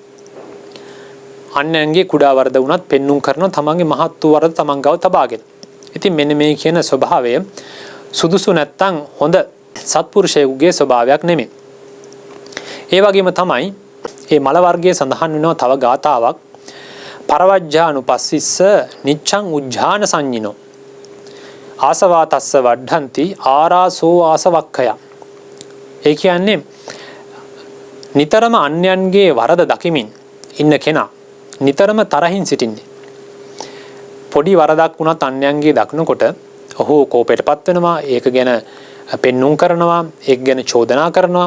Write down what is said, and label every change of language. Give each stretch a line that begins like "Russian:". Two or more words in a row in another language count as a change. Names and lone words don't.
Sinhala: අන්‍යයන්ගේ කුඩා වරද වුණත් පෙන්눔 කරන තමන්ගේ මහත් වූ වරද තමන් ගාව තබාගෙන. ඉතින් මෙන්න මේ කියන ස්වභාවය සුදුසු නැත්තම් හොඳ සත්පුරුෂයෙකුගේ ස්වභාවයක් නෙමෙයි. ඒ වගේම තමයි මේ මල වර්ගයේ සඳහන් වෙනවා තව ගාතාවක්
Pali: පරවජ්ජානුපස්සිස්ස නිච්ඡං උජ්ජාන සංඤිනෝ ආසවා තස්ස වඩ්ඩಂತಿ ආරාසෝ ආසවක්ඛය.
Sinhala: ඒ කියන්නේ නිතරම අන්‍යයන්ගේ වරද දකිමින් ඉන්න කෙනා නිතරම තරහින් සිටින්නේ. පොඩි වරදක් වුණත් අන්‍යයන්ගේ දක්නකොට ඔහු කෝපයටපත් වෙනවා, ඒක ගැන පෙන්눔 කරනවා, ඒක ගැන චෝදනා කරනවා.